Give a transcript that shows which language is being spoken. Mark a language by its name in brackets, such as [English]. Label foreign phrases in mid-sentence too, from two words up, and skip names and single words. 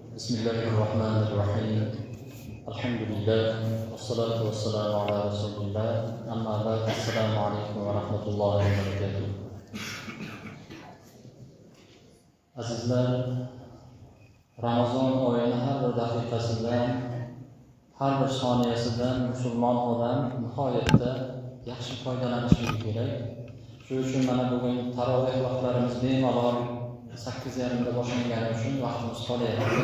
[Arabic] بسم الله الرحمن الرحيم الحمد لله والصلاة والسلام على رسول الله أما بعد السلام عليكم ورحمة الله وبركاته. [Uzbek] Azizlar, Ramazon oyini har bir daqiqasidan, har bir soniyasidan musulmon odam nihoyatda yaxshi foydalanishi kerak. Shuning uchun mana bugun taroveh vaqtlarimiz bemalol 8:30da boshlangani uchun vaqtimiz qolyapti.